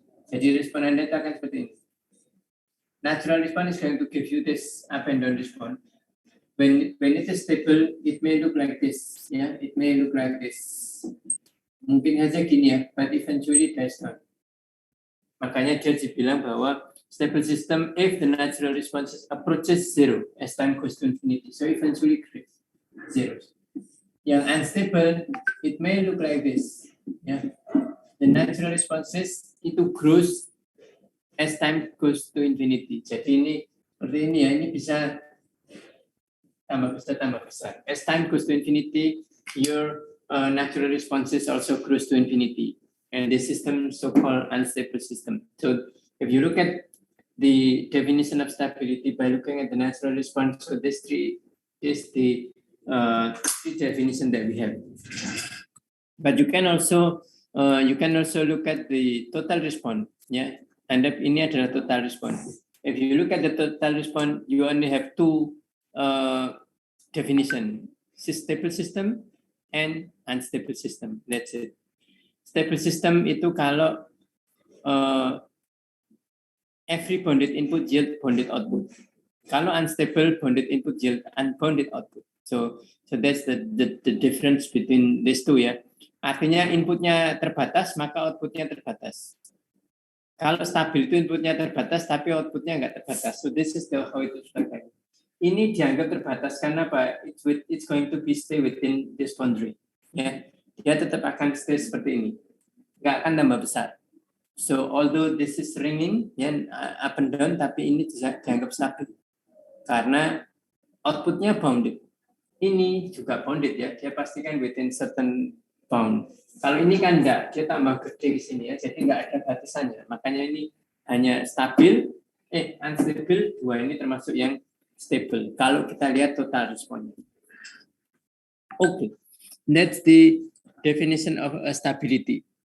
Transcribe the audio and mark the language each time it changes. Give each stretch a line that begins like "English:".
Indonesian: Jadi respon Anda akan seperti ini.
English: Natural response is going to give you this up and down response. When it is stable, it may look like this, ya. It may look like this.
Indonesian: Mungkin saja gini ya,
English: but eventually that's not.
Indonesian: Makanya dia dibilang bahwa
English: stable system if the natural response approaches zero as time goes to infinity. So eventually creates zeros. Yang unstable, it may look like this. Yeah. The natural responses itu grows as time goes to infinity.
Indonesian: Jadi ini seperti ini ya, ini bisa tambah besar.
English: As time goes to infinity, your natural responses also grows to infinity. And this system so-called unstable system. So if you look at the definition of stability by looking at the natural response, so this three is the definition that we have. But you can also look at the total response. Yeah, and
Indonesian: ini adalah
English: total response. If you look at the total response, you only have two definition: stable system and unstable system. That's it. Stable system
Indonesian: itu kalau
English: every bounded input yield bounded output. Kalau unstable, bounded input yield unbounded output. So that's the difference between these two ya.
Indonesian: Artinya inputnya terbatas, maka outputnya terbatas. Kalau stabil itu inputnya terbatas, tapi outputnya nggak terbatas.
English: So this is how it is like.
Indonesian: Ini dianggap terbatas karena apa?
English: It's going to be stay within this boundary.
Indonesian: Ya, dia tetap akan stay seperti ini. Nggak akan tambah besar.
English: So although this is ringing, ya up and down,
Indonesian: tapi ini dianggap stabil karena outputnya
English: bounded.
Indonesian: Ini juga bounded ya, dia pastikan
English: within certain bound.
Indonesian: Kalau ini kan enggak, dia tambah gede di sini ya, jadi enggak ada batasannya. Makanya ini hanya stabil, unstable, dua ini termasuk yang stable. Kalau kita lihat total responnya.
English: Okay, that's the definition of stability.